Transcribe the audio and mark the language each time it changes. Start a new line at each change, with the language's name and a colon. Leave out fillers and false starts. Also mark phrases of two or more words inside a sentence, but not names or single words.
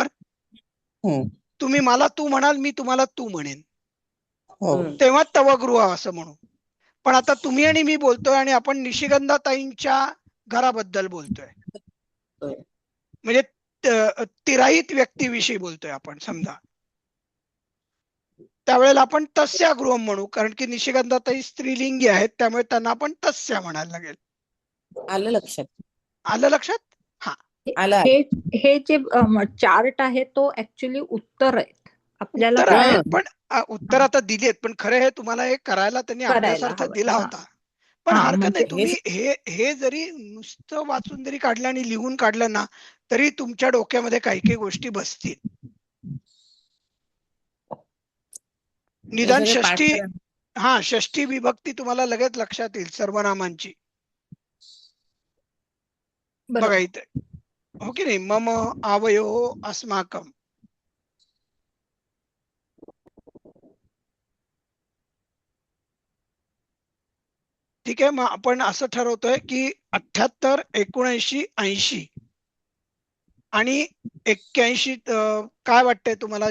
Marathi: तुम्ही मला तू म्हणाल, मी तुम्हाला तू म्हणेन, तेव्हा
Sanskrit: तव गृह
Marathi: असं म्हणू. पण आता तुम्ही आणि मी बोलतोय आणि आपण निशिगंधाताईंच्या घराबद्दल बोलतोय, म्हणजे तिराहित व्यक्तीविषयी बोलतोय आपण समजा, त्यावेळेला आपण
Sanskrit: तस्या गृहम
Marathi: म्हणू, कारण की निशिगंधाताई स्त्रीलिंगी आहेत, त्यामुळे त्यांना आपण तस्या म्हणायला लागेल. आलं लक्षात. आलं लक्षात? हा. आलं. हे जे चार्ट आहे तो ऍक्च्युली उत्तर आहेत आपल्याला उत्तर आहेत, काय पण उत्तर आता दिली आहेत, पण खरं हे तुम्हाला हे करायला त्यांनी करायला अभ्यासार्थ हवं. दिला हा. होता. पण हा, हरकत म्हणजे नाही, तुम्ही हे जरी नुसतं वाचून जरी काढलं आणि लिहून काढलं ना, तरी तुमच्या डोक्यामध्ये काही काही गोष्टी बसतील. निदान हे सगळे पाठ षष्ठी, करा. षष्ठी विभक्ती तुम्हाला लगेच लक्षात येईल सर्वनामांची. बघा इथे, हो की नाही?
Sanskrit: मम आवयो अस्माकम.
Marathi: ठीक आहे, मग आपण असं ठरवतोय की 78, 79, 80 आणि 81. काय वाटतंय तुम्हाला?